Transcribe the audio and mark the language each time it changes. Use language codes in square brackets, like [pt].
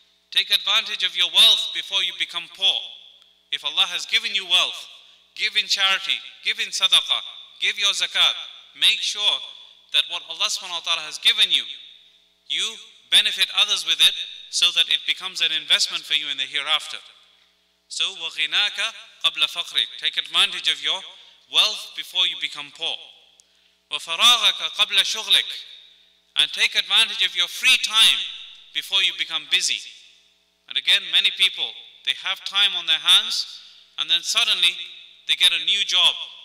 [en] Take advantage of your wealth before you become poor. If Allah has given you wealth, give in charity, give in sadaqah, give your zakat. Make sure that what Allah subhanahu wa ta'ala has given you, you benefit others with it so that it becomes an investment for you in the hereafter. [ar] So, وَغِنَاكَ قَبْلَ فَقْرِكَ. [en] Take advantage of your wealth before you become poor. [ar] وَفَرَاغَكَ قَبْلَ شُغْلِكَ. [en] And take advantage of your free time before you become busy. And again, many people, they have time on their hands, and then suddenly they get a new job.